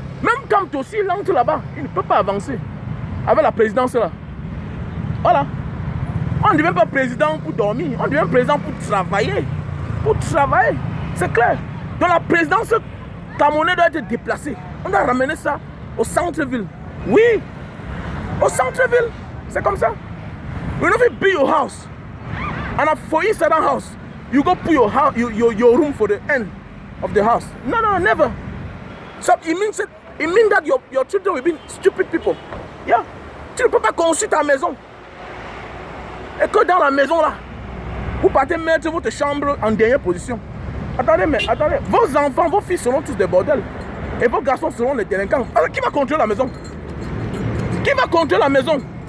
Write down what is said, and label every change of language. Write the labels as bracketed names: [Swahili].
[French] Même quand aussi il entre là-bas, il ne peut pas avancer avec la présidence là. Voilà. On ne devient pas président pour dormir, on devient président pour travailler. Pour travailler, c'est clair. Donc la présidence camerounaise doit être déplacée. On doit ramener ça au centre-ville. Oui, au centre-ville. C'est comme ça. [English] You never build your house. And for inside that house, you go put your room for the end of the house. No, never. So it means that your children will be stupid people. Yeah. [French] Tu ne peux pas construire ta maison. Et que dans la maison là, vous partez mettre votre chambre en dernière position. Attendez, vos enfants, vos fils seront tous des bordels. Et vos garçons seront les délinquants. Alors, qui va contrôler la maison? Qui va contrôler la maison?